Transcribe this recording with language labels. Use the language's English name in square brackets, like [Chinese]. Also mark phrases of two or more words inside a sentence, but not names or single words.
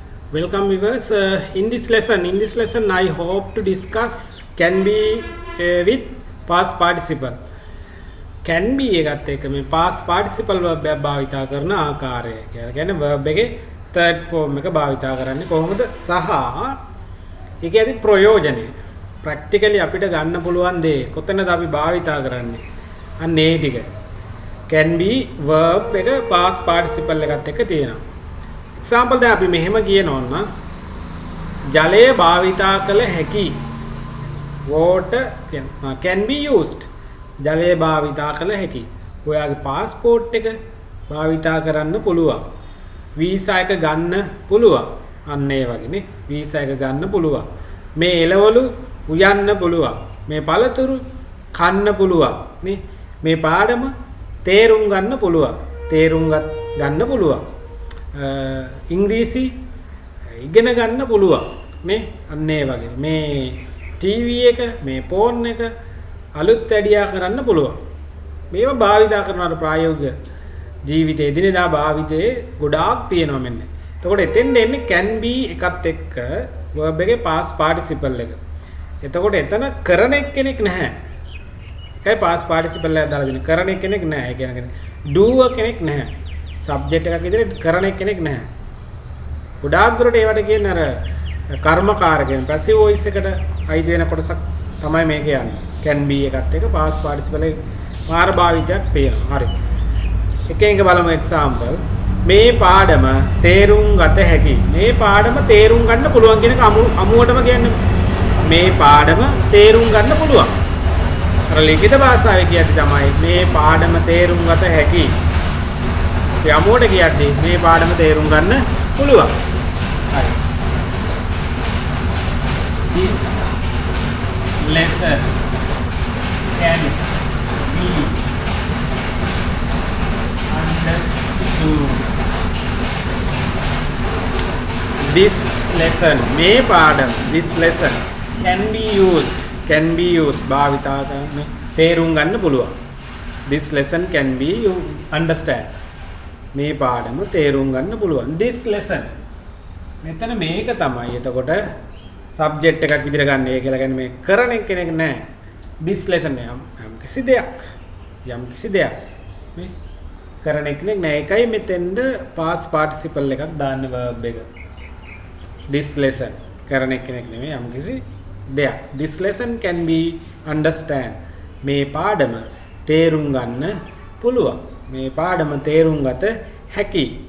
[English] Welcome viewers. In this lesson, I hope to discuss can be with past participle. Can be [Sinhala] එකත් එක්ක මේ [English] past participle verb [Sinhala] එක භාවිතා කරන ආකාරය කියලා. කියන්නේ verb එකේ [English] third form [Sinhala] එක භාවිතා කරන්නේ කොහොමද සහ ඒකේදී ප්‍රයෝජනෙ practically අපිට ගන්න පුළුවන් දේ කොතනද අපි භාවිතා කරන්නේ. අන්න ඒ ටික. [English] Can be verb [Sinhala] එක [English] past participle [Sinhala] එකත් එක්ක තියෙනවා. example දැන් අපි මෙහෙම කියනවනම් ජලය භාවිතා කළ හැකි [English] water can be used [Sinhala] ජලය භාවිතා කළ හැකි ඔයාගේ passport එක භාවිතා කරන්න පුළුවන් වීසා එක ගන්න පුළුවන් අන්න ඒ වගේනේ වීසා එක ගන්න පුළුවන් මේ එළවලු උයන්න පුළුවන් මේ පළතුරු කන්න පුළුවන් නේ මේ පාඩම තේරුම් ගන්න පුළුවන් තේරුම් ගන්න පුළුවන් ඉංග්‍රීසි ඉගෙන ගන්න පුළුවන් මේ අන්න ඒ වගේ මේ ටීවී එක මේ ෆෝන් එක අලුත් වැඩියා කරන්න පුළුවන් මේවා භාවිතා කරනවාට ප්‍රායෝගික ජීවිතයේ එදිනෙදා භාවිතයේ ගොඩාක් තියෙනවා මෙන්න. එතකොට එතෙන් එන්නේ [English] can be [Sinhala] එකත් එක්ක verb එකේ [English] past participle [Sinhala] එක. එතකොට එතන කරන කෙනෙක් නැහැ. ඒකයි [English] past participle [Sinhala] එක දාලා දෙන්නේ. කරන කෙනෙක් නැහැ. ඒ කියන්නේ doer කෙනෙක් නැහැ. සබ්ජෙක්ට් එකක් විදිහට කරන කෙනෙක් නැහැ. ගොඩාක් දුරට ඒවට කියන්නේ අර කර්මකාර කියන [English] passive voice [Sinhala] එකට අයිති වෙන කොටසක් තමයි මේක යන්නේ. [English] can be [Sinhala] එකත් එක [English] past participle [Sinhala] එකේ මාර භාවිතයක් තියෙනවා. හරි. එක බලමු example. මේ පාඩම තේරුම් ගත හැකි. මේ පාඩම තේරුම් ගන්න පුළුවන් කියන එක අමුවටම කියන්නේ මේ පාඩම තේරුම් ගන්න පුළුවන්. අර ලිඛිත භාෂාවේ කියද්දි තමයි මේ පාඩම තේරුම් ගත හැකි. යමුවට කියද්දී මේ පාඩම තේරුම් ගන්න පුළුවන්. හරි. [English] This lesson can be understood. This lesson [Sinhala] මේ පාඩම [English] this lesson can be used [Sinhala] භාවිතා කරන්න තේරුම් ගන්න පුළුවන්. [English] This lesson can be you understand [Sinhala] මේ පාඩම තේරුම් ගන්න පුළුවන් [English] this lesson [Sinhala] මෙතන මේක තමයි එතකොට සබ්ජෙක්ට් එකක් විදිහට ගන්න ඒ කියලා කියන්නේ මේ කරන කෙනෙක් නෑ [English] this lesson [Sinhala] යම් කිසි දෙයක් මේ කරන කෙනෙක් නෑ ඒකයි මෙතෙන්ද [English] past participle [Sinhala] එකක් දාන්න verb එක [English] this lesson [Sinhala] කරන කෙනෙක් නෙමෙයි යම් කිසි දෙයක් [English] this lesson can be understand [Sinhala] මේ පාඩම තේරුම් ගන්න පුළුවන් මේ පාඩම තේරුම් ගත හැකි